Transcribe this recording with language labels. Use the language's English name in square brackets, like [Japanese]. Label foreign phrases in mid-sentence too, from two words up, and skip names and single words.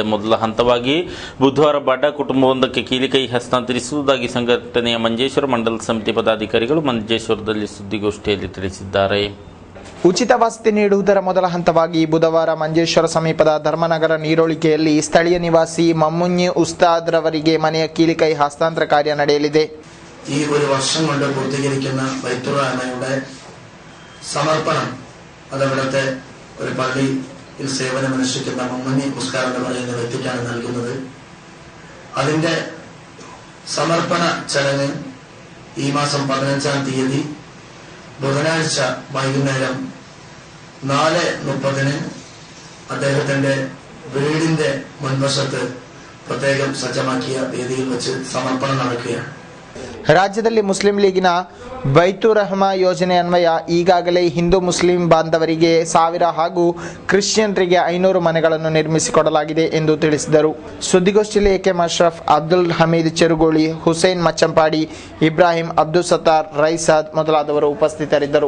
[Kannada] ಮೊದಲ ಹಂತವಾಗಿ ಬುಧವಾರ ಬಡ ಕುಟುಂಬವೊಂದಕ್ಕೆ ಕೀಲಿಕೈ ಹಸ್ತಾಂತರಿಸುವುದಾಗಿ ಸಂಘಟನೆಯ ಮಂಜೇಶ್ವರ ಮಂಡಲ ಸಮಿತಿ ಪದಾಧಿಕಾರಿಗಳು ಮಂಜೇಶ್ವರದಲ್ಲಿ ಸುದ್ದಿಗೋಷ್ಠಿಯಲ್ಲಿ ತಿಳಿಸಿದ್ದಾರೆ. ಉಚಿತ ವಸತಿ ನೀಡುವುದರ ಮೊದಲ ಹಂತವಾಗಿ ಬುಧವಾರ ಮಂಜೇಶ್ವರ ಸಮೀಪದ ಧರ್ಮನಗರ ನೀರೋಳಿಕೆಯಲ್ಲಿ ಸ್ಥಳೀಯ ನಿವಾಸಿ ಮಮ್ಮುഞ്ഞി ഉസ്താദ് ರವರಿಗೆ ಮನೆಯ ಕೀಲಿಕೈ ಹಸ್ತಾಂತರ ಕಾರ್ಯ ನಡೆಯಲಿದೆ. [Malayalam] ഈ ഒരു വർഷം കൊണ്ട് പൂർത്തീകരിക്കുന്ന ബൈത്തുർ റഹ്മാനയുടെ സമർപ്പണം അതവിടുത്തെ ഒരു പള്ളിയിൽ സേവനമനുഷ്ഠിക്കുന്ന മമ്മൂഞ്ഞി മുസ്കാർ എന്ന് പറയുന്ന വ്യക്തിക്കാണ് നൽകുന്നത്. അതിന്റെ സമർപ്പണ ചടങ്ങ് ഈ മാസം 15-ാം തീയതി ബുധനാഴ്ച വൈകുന്നേരം 4:30 അദ്ദേഹത്തിന്റെ വീടിന്റെ മുൻവശത്ത് പ്രത്യേകം സജ്ജമാക്കിയ വേദിയിൽ വെച്ച് സമർപ്പണം നടക്കുകയാണ്. [Kannada] ರಾಜ್ಯದಲ್ಲಿ ಮುಸ್ಲಿಂ ಲೀಗಿನ ಬೈತುರ್ ರಹ್ಮಾ ಯೋಜನೆ ಅನ್ವಯ ಈಗಾಗಲೇ ಹಿಂದೂ ಮುಸ್ಲಿಂ ಬಾಂಧವರಿಗೆ 1000 ಹಾಗೂ ಕ್ರಿಶ್ಚಿಯನ್ರಿಗೆ 500 ಮನೆಗಳನ್ನು ನಿರ್ಮಿಸಿಕೊಡಲಾಗಿದೆ ಎಂದು ತಿಳಿಸಿದರು. ಸುದ್ದಿಗೋಷ್ಠಿಯಲ್ಲಿ ಎಕೆ ಅಶ್ರಫ್, ಅಬ್ದುಲ್ ಹಮೀದ್ ಚೆರುಗೋಳಿ, ಹುಸೇನ್ ಮಚ್ಚಂಪಾಡಿ, ಇಬ್ರಾಹಿಂ, ಅಬ್ದುಲ್ ಸತ್ತಾರ್, ರೈಸಾದ್ ಮೊದಲಾದವರು ಉಪಸ್ಥಿತರಿದ್ದರು.